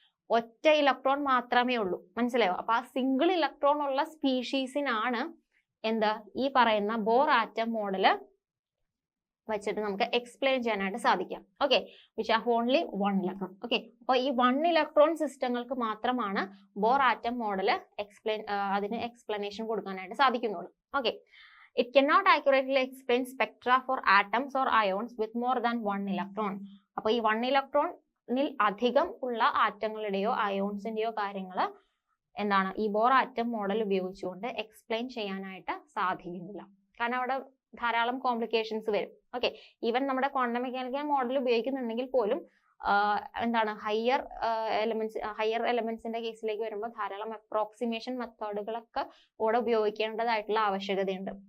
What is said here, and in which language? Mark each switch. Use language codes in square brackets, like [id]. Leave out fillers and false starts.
[ml] ഒറ്റ ഇലക്ട്രോൺ മാത്രമേ ഉള്ളൂ. മനസ്സിലായോ? അപ്പൊ ആ സിംഗിൾ ഇലക്ട്രോൺ ഉള്ള സ്പീഷീസിനാണ് എന്താ ഈ പറയുന്ന ബോർ ആറ്റം മോഡല് വെച്ചിട്ട് നമുക്ക് എക്സ്പ്ലെയിൻ ചെയ്യാനായിട്ട് സാധിക്കാം. Okay, [en] Which have only 1 electron. [ml] Okay, അപ്പൊ ഈ 1 ഇലക്ട്രോൺ സിസ്റ്റങ്ങൾക്ക് മാത്രമാണ് ബോർ ആറ്റം മോഡല് അതിന് എക്സ്പ്ലനേഷൻ കൊടുക്കാനായിട്ട് സാധിക്കുന്നുള്ളൂ. [en] Okay, it cannot accurately explain spectra for atoms or ions with more than 1 electron. [ml] അപ്പോൾ ഈ 1 ഇലക്ട്രോണിൽ അധികം ഉള്ള ആറ്റങ്ങളുടെയോ അയോൺസിന്റെയോ കാര്യങ്ങൾ എന്താണ് ഈ ബോർ ആറ്റം മോഡൽ ഉപയോഗിച്ചുകൊണ്ട് എക്സ്പ്ലെയിൻ ചെയ്യാനായിട്ട് സാധിക്കുന്നില്ല. കാരണം അവിടെ ധാരാളം കോംപ്ലിക്കേഷൻസ് വരും. ഓക്കെ, ഈവൻ നമ്മുടെ ക്വാണ്ടം മെക്കാനിക്കൽ മോഡൽ ഉപയോഗിക്കുന്നുണ്ടെങ്കിൽ പോലും എന്താണ് ഹയർ എലമെന്റ്സിന്റെ കേസിലേക്ക് വരുമ്പോൾ ധാരാളം അപ്രോക്സിമേഷൻ മെത്തേഡുകളൊക്കെ കൂടെ ഉപയോഗിക്കേണ്ടതായിട്ടുള്ള ആവശ്യകതയുണ്ട്.